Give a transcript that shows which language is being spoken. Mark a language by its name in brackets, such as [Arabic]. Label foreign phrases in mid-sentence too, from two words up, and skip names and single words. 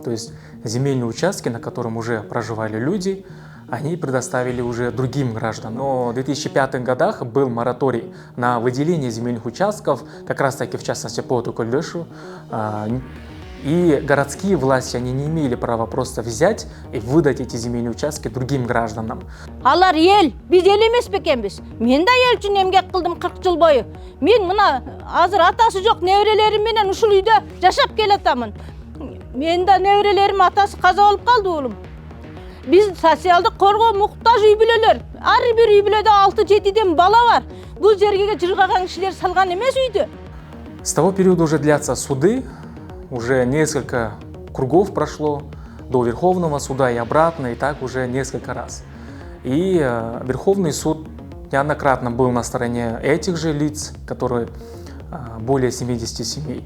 [Russian] То есть земельные участки, на котором уже проживали люди, они предоставили уже другим гражданам. Но в 2005 годах был мораторий на выделение земельных участков, как раз таки в частности по Тукульдошу. И городские власти, они не имели права просто взять и выдать эти земельные участки другим гражданам. [Kyrgyz] Алар ел, биз ел эмес бекенбиз. Мен да ел үчүн эмгек кылдым 40 жыл бою. Мен мына азыр атасы жок неберелерим менен ушул үйдө жашап келатамын. Мен да неберелерим атасы каза болуп калды уулум. Биз социалдык коргоо муктаж үй бүлөлөр. Ар бир үй бүлөдө 6-7ден бала бар. Бул жерге жыргаган кишилер салган эмес үйдү. [Russian] С того периода уже длятся суды. Уже несколько кругов прошло до Верховного суда и обратно, и так уже несколько раз. И Верховный суд неоднократно был на стороне этих же лиц, которые более 70 семей.